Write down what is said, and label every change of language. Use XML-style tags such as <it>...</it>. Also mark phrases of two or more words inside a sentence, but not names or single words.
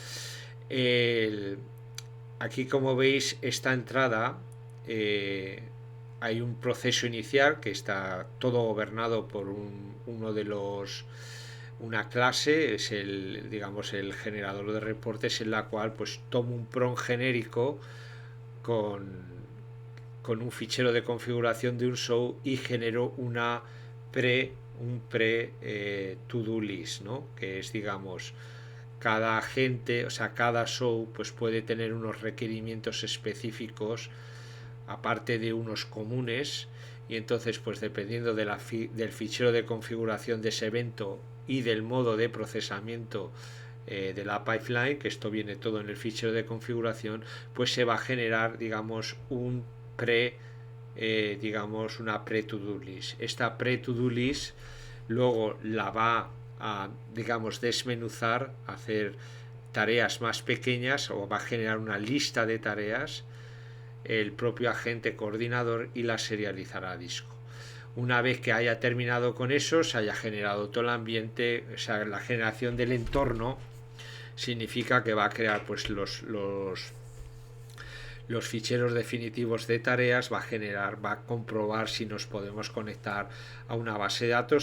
<es>Aquí, como veis, esta entrada hay un proceso inicial que está todo gobernado por uno de los Una clase es el, digamos, el generador de reportes en la cual pues tomo un prompt genérico con, con un fichero de configuración de un show y genero un pre</es> <en>to-do list,</en> <es>¿no? Que es, digamos, cada agente, o sea, cada show pues puede tener unos requerimientos específicos aparte de unos comunes, y entonces pues dependiendo del fichero de configuración de ese evento y del modo de procesamiento de la pipeline, que esto viene todo en el fichero de configuración, pues se va a generar, digamos, digamos, una pre-</es> <en>to-do list.</en> <es>Esta pre-</es> <en>to-do list</en> <es>luego la va a, digamos, desmenuzar, hacer tareas más pequeñas, o va a generar una lista de tareas el propio agente coordinador y la serializará a disco. Una vez que haya terminado con eso, se haya generado todo el ambiente, o sea, la generación del entorno significa que va a crear pues los ficheros definitivos de tareas, va a comprobar si nos podemos conectar a una base de datos.</es>